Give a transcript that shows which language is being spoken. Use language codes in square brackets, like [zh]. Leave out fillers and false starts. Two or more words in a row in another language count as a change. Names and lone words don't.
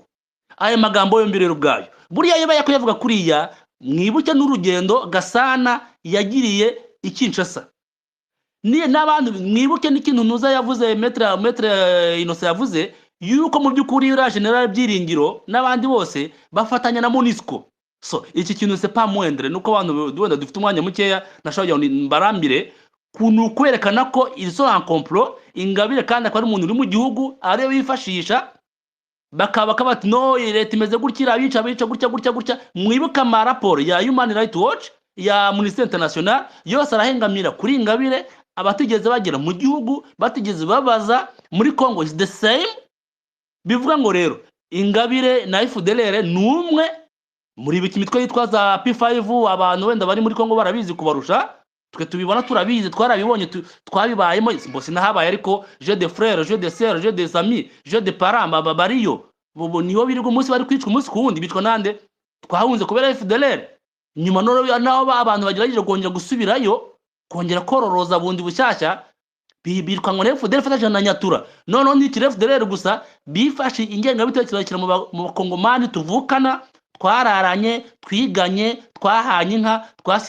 [rw] Aya magambo yombi rero ubwayo buriya yaba yavuga kuriya, mwibuke n'urugendo Gasana yagiriye i Kinshasa, niye n'abandi mwibuke n'ikintu nuza yavuze Maître Innocent yavuze yuko mu by'ukuri ura General Byiringiro n'abandi bose bafatanya na MONUSCO. So iki kintu [fr] c'est pas moindre, [rw] nuko abantu wenda dufite umwanya mukeya nashobora mbarambire kunu kwerekana ko [fr] ils sont en complot. [rw] Ingabire kandi akaba ari umuntu uri mu gihugu ari bifashisha bakaba bati no leta imeze gutya abica gutya. Mwibuka ama raporo ya Human Rights Watch ya Amnesty International yose arahengamira kuri Ingabire, abatigeze bagera mu gihugu batigeze babaza muri Congo [en] is the same. [rw] Bivuga ngo rero Ingabire na FDLR numwe muri biki mitwe yitwa za P5, abantu wenda bari muri Congo barabizi kubarusha, twe tubibona turabizi, twarabibonye twabibayemo. Bose nahabaye, ariko [fr] je de frères, je de sœurs, je des amis, je de parents [rw] bariyo bo niho birirwa umunsi bari kwicwa umunsi kuwundi. Bicwa nande? Twahunze kubera FDLR. Nyuma naho abantu bagerageje kongera gusubirayo kongera kororoza bundi bushyashya birwa ngo FDLR fatanya na Nyatura. Noneho ni FDLR gusa bifashe ingenga bitekerezo mu bakongomani tuvukana, twararanye, twiganye, twahanye inka, twasingiranye.